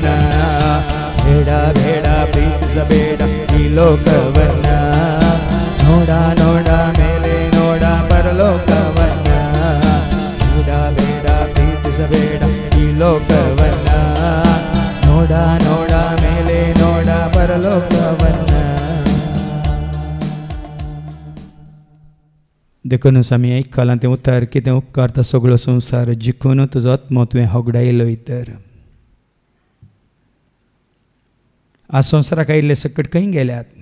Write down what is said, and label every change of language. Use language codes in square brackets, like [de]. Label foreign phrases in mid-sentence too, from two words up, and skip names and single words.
[kn] ಬೇಡ ಬೇಡ ಪ್ರೀತಿಸಬೇಡ ಈ ಲೋಕವನ್ನ, ನೋಡ ನೋಡ ಮೇಲೆ ನೋಡ ಪರಲೋಕವನ್ನ. ಬೇಡ ಬೇಡ ಪ್ರೀತಿಸಬೇಡ ಈ ಲೋಕವನ್ನ, ನೋಡ ನೋಡ ಮೇಲೆ ನೋಡ ಪರಲೋಕವನ್ನ. [kok] देखून आमी आयकलां तें उतर कितें उपकार तो सगळो संवसार जिखून तुजो आत्मो तुवें होगडायलो तर. आज संवसाराक आयिल्ले सकट खंय गेल्यात?